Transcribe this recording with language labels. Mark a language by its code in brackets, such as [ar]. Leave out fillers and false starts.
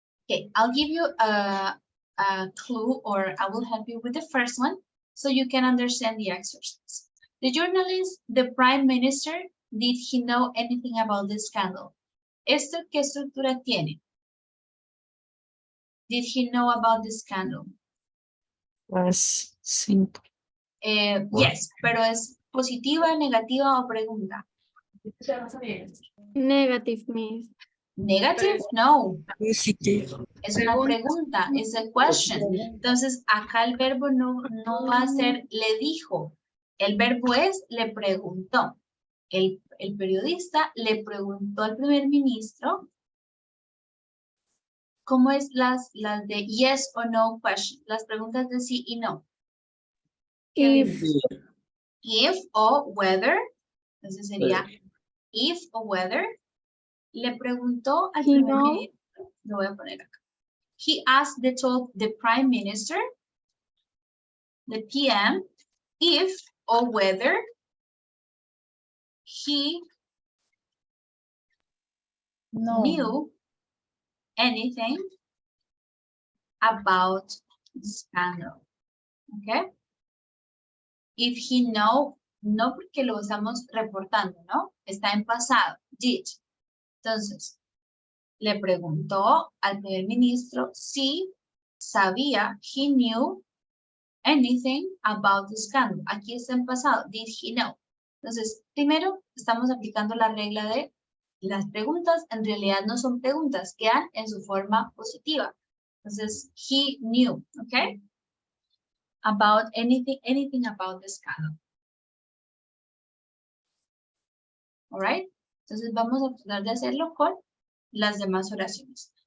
[en] Okay, I'll give you a clue, or I will help you with the first one so you can understand the exercise. The journalist, the prime minister, did he know anything about this scandal? [es] ¿Esto qué estructura tiene? [en] Did he know about the scandal? [es] Pues simple. Yes, pero es positiva, negativa o pregunta. [en] Negative means. Negative, no. Positive. [es] Es una pregunta, es [en] a question. [es] Entonces, acá el verbo no va a ser le dijo. El verbo es le preguntó. El periodista le preguntó al primer ministro cómo es las de yes o no question, las preguntas de sí y no. If o whether, entonces sería if o whether, le preguntó al primer ministro, lo voy a poner acá. [en] He asked the prime minister, the PM, if or whether he knew anything about the scandal. Okay? If he know, [es] no porque lo estamos reportando, ¿no? Está en pasado, did. Entonces, le preguntó al primer ministro si sabía, [en] he knew anything about the scandal. [es] Aquí está en pasado, [en] did he know. [es] Entonces, primero estamos aplicando la regla de las preguntas, en realidad no son preguntas, quedan en su forma positiva. Entonces, he knew, ¿ok? [en] About anything about the scandal. All right? [es] Entonces, vamos a tratar de hacerlo con las demás oraciones.